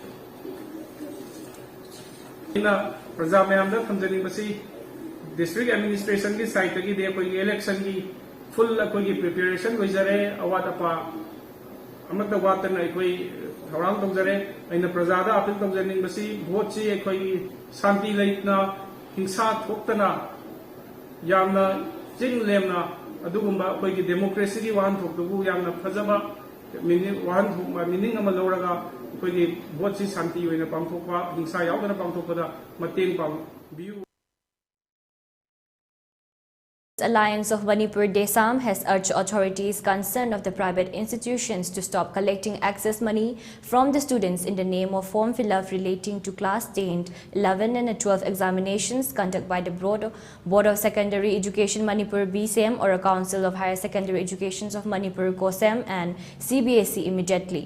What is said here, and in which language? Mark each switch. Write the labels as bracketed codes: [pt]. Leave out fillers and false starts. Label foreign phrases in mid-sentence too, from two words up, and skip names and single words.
[mni] ina praja mayamda thamjani basi [en] district administration [mni] ki site gi de koi election gi full koi preparation hoizare awat apa amata watana koi thorang tawjare aina praja da apil tawjani basi vote chi koi shanti leitna hingsa thoktana yamna jing lemna adugumba koi gi democracy gi wan thokdugu yamna phajaba meaning ama lawraga koi vote si shanti oina pangthokpa hingsa yaudana pangthokpada mateng pang biu. [en] Alliance of Manipur Desam has urged authorities concerned of the private institutions to stop collecting access money from the students in the name of form fill-up relating to class 10, 11 and 12 examinations conducted by the Board of Secondary Education Manipur BSEM or a Council of Higher Secondary Education of Manipur COSEM and CBSE immediately.